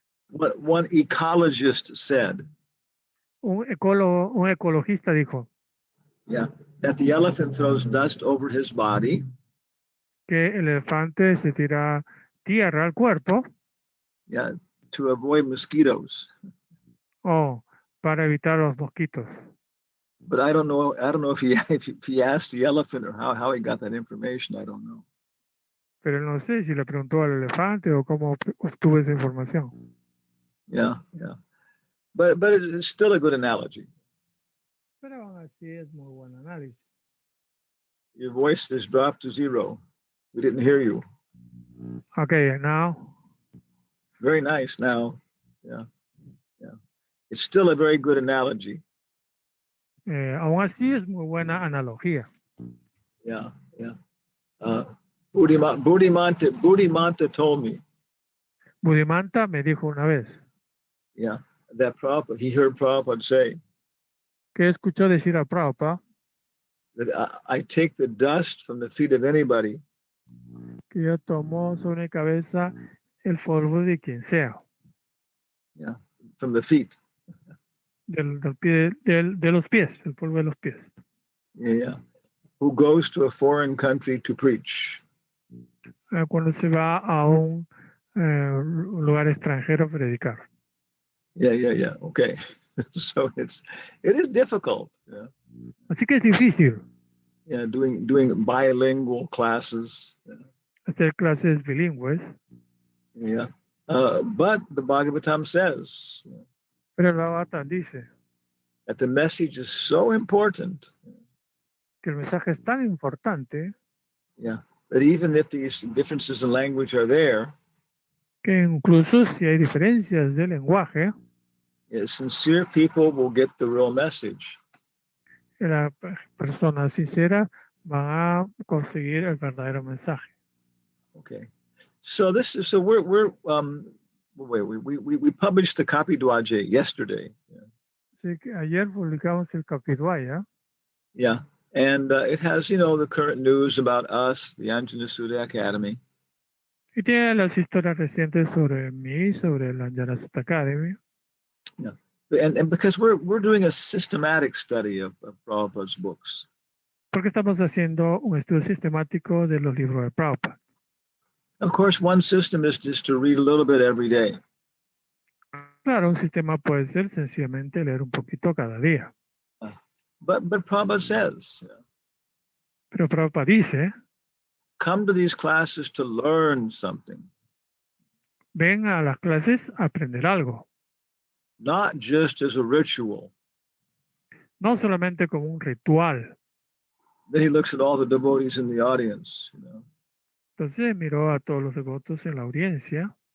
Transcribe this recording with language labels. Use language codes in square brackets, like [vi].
[en] What one ecologist said, [es] Un ecologista dijo [en] yeah, that the elephant throws dust over his body. [es] que el elefante se tira tierra al cuerpo, [en] Yeah, to avoid mosquitoes. [es] Para evitar los mosquitos. [en] But I don't know if he asked the elephant or how he got that information. I don't know. [es] Pero no sé si le preguntó al elefante o cómo obtuvo esa información. [en] Yeah. But it's still a good analogy. [es] Pero aún así es muy buen análisis. [en] Your voice has dropped to zero. We didn't hear you. Okay, now. Very nice now. Yeah. It's still a very good analogy. [es] Aún así es muy buena analogía. [en] Yeah. Buddhimanta told me. [es] Buddhimanta me dijo una vez. [en] Yeah, that he heard Prabhupada say. [es] Que escuchó decir a Prabhupada. [en] That I take the dust from the feet of anybody. [es] Que yo tomo sobre mi cabeza el polvo de quien sea. [en] Yeah, from the feet. [es] De los pies, el polvo de los pies. [en] Yeah. Who goes to a foreign country to preach. [es] Cuando se va a un lugar extranjero a predicar. [en] Yeah. Okay. So it is difficult. Yeah. [es] Así que es difícil. [en] Yeah, doing bilingual classes. Yeah. [es] Hacer clases bilingües. [en] Yeah. But the Bhagavatam says. [es] Pero el Bhagavatam dice. [en] That the message is so important. [es] Que el mensaje es tan importante. [en] Yeah. That even if these differences in language are there. [es] Que incluso si hay diferencias de lenguaje. [en] Sincere people will get the real message. [es] La persona sincera va a conseguir el verdadero mensaje. [en] Okay, so we're we published the Copy Dwaje yesterday. [es] Así que ayer publicamos el Kapidwaya. [en] Yeah, and it has the current news about us, the Anjana Sudha Academy. [es] Y tiene las historias recientes sobre mí, sobre la Anjana Sudha Academy. [en] Yeah, and because we're doing a systematic study of Prabhupada's books. [es] Porque estamos haciendo un estudio sistemático de los libros de Prabhupada. [en] Of course, one system is just to read a little bit every day. [es] Claro, un sistema puede ser sencillamente leer un poquito cada día. [en] But Prabhupada says. [es] Pero Prabhupada dice. [en] Come to these classes to learn something. [es] Ven a las clases a aprender algo. [en] Not just as a ritual. [es] No solamente como un ritual. [en] Then he looks at all the devotees in the audience. [es] Entonces miró a todos los devotos en la audiencia.